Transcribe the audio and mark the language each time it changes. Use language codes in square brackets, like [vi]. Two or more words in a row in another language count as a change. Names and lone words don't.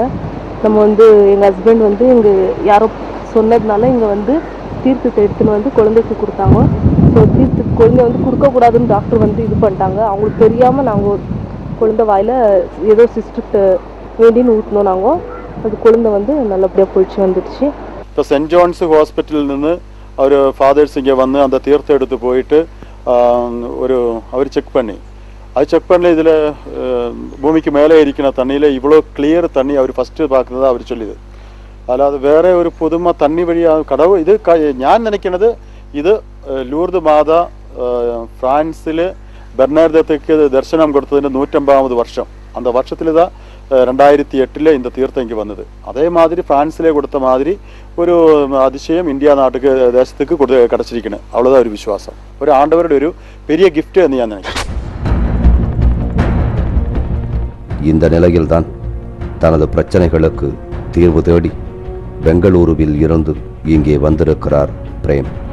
[ta] நம்ம வந்து எங்கள் ஹஸ்பண்ட் வந்து இங்கே யாரோ சொன்னதுனால இங்கே வந்து தீர்த்தத்தை எடுத்துன்னு வந்து குழந்தைக்கு கொடுத்தாங்க. ஸோ ஸோ தீர்த்து குழந்தை வந்து கொடுக்கக்கூடாதுன்னு டாக்டர் வந்து இது பண்ணிட்டாங்க. அவங்களுக்கு தெரியாமல் நாங்கள் குழந்தை வாயில் ஏதோ சிஸ்டர்கிட்ட வேண்டின்னு ஊற்றினோம். நாங்கள் அது குழந்தை வந்து நல்லபடியாக போயிடுச்சு வந்துடுச்சு. இப்போ சென்ட் ஜான்ஸ் ஹாஸ்பிட்டலில் [ml] നിന്ന് അവർ ഫാദേഴ്സ് [ta] ഇங்கே வந்து அந்த தீர்த்தம் எடுத்து போயிட்டு அவர் செக் பண்ணி செக் பண்ணி இதில் பூமிக்கு மேலே இருக்கிற தண்ணியில் இவ்வளோ கிளியர் தண்ணி அவர் ஃபஸ்ட்டு பார்க்குறதா அவர் சொல்லிது. அல்லாது வேற ஒரு புதுமை தண்ணி வழியாக கடவுள் இது ഞാൻ நினைக்கிறது இது [ml] ലൂർദ് മാതാ ഫ്രാൻസിൽ ബെർണാർഡത്തേക്ക് ദർശനം കൊടുത്തതിൻ്റെ [ta] 150வது வருஷம். அந்த வருஷத்தில் தான் 2008 இந்த தீர்த்தம் இங்கே வந்தது. அதே மாதிரி பிரான்ஸிலே கொடுத்த மாதிரி ஒரு அதிசயம் இந்தியா நாட்டுக்கு தேசத்துக்கு கிடச்சிருக்கணும். அவ்வளோதான் ஒரு விசுவாசம். ஒரு ஆண்டவருடைய ஒரு பெரிய கிஃப்ட் என்று நான் நினைக்கிறேன். இந்த நிலையில்தான் தனது பிரச்சனைகளுக்கு தீர்வு தேடி பெங்களூருவில் இருந்து இங்கே வந்திருக்கிறார் பிரேம்.